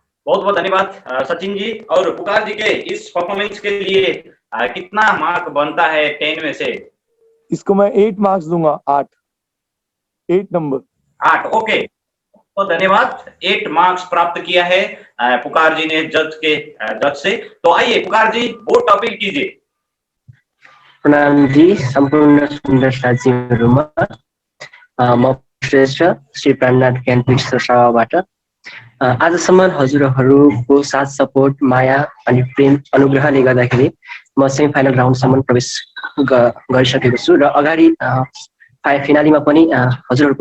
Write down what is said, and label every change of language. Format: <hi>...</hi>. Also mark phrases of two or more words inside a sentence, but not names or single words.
<hi>बहुत बहुत धन्यवाद सचिन जी। और पुकार जी के इस परफॉर्मेंस के लिए कितना मार्क बनता है 10 में से? इसको मैं 8 मार्क्स दूंगा, 8 नंबर। 8, ओके। तो धन्यवाद, 8 मार्क्स प्राप्त किया है पुकार जी ने जज से। तो आइए पुकार जी, वोट अपील कीजिए।</hi> <ne>प्रणाम जी सम्पूर्ण सुन्दर साथीहरूमा म श्रेष्ठ श्री प्राणनाथ ज्ञान पीठ सभाबाट आजसम्म हजुरहरूको साथ सपोर्ट माया अनि प्रेम अनुग्रहले गर्दाखेरि म</ne> <en>semi final</en> <ne>राउन्डसम्म प्रवेश गरिसकेको छु र अगाडि फिनालीमा पनि हजुरहरूको</ne>